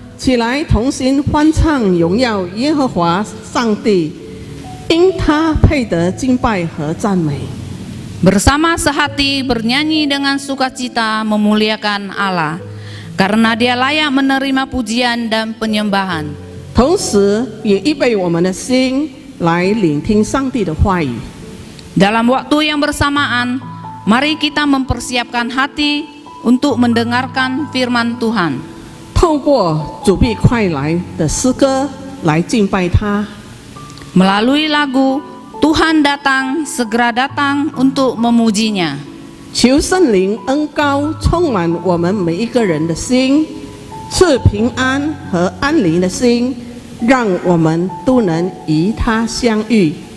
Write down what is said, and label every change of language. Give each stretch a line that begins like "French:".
Chinese: 起来同心欢唱荣耀耶和华上帝，因他配得敬拜和赞美。
Indonesian: bersama sehati bernyanyi dengan sukacita memuliakan Allah, karena Dia layak menerima pujian dan penyembahan.
Chinese: 同时也预备我们的心来聆听上帝的话语。
Indonesian: Dalam waktu yang bersamaan, mari kita mempersiapkan hati untuk mendengarkan firman Tuhan.
Chinese: 透过主必快来的诗歌来敬拜他。
Indonesian: Melalui lagu Tuhan datang, segera datang untuk memujinya.
Chinese: 求圣灵恩膏充满我们每一个人的心，赐平安和安宁的心，让我们都能与他相遇。